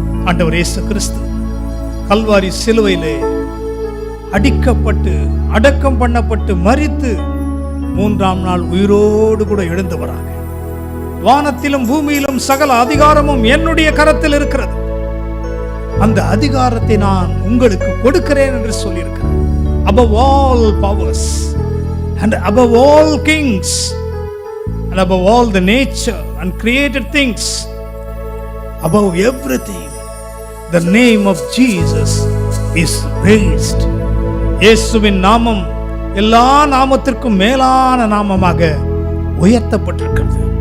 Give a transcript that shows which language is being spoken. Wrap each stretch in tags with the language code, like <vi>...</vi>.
<ta>ஆண்டவர் இயேசு கிறிஸ்து கல்வாரி சிலுவையிலே அடிக்கப்பட்டு அடக்கம் பண்ணப்பட்டு மரித்து 3ஆம் நாள் உயிரோடு கூட எழுந்தவராக, வானத்திலும் பூமியிலும் சகல அதிகாரமும் என்னுடைய கரத்தில் இருக்கிறது, அந்த அதிகாரத்தை நான் உங்களுக்கு கொடுக்கிறேன் என்று சொல்லியிருக்கிறார்.</ta> <en>Above all powers and above all kings and above all the nature and created things, above everything, the name of Jesus is raised.</en> <ta>இயேசுவின் நாமம் எல்லா நாமத்திற்கும் மேலான நாமமாக உயர்த்தப்பட்டிருக்கிறது.</ta>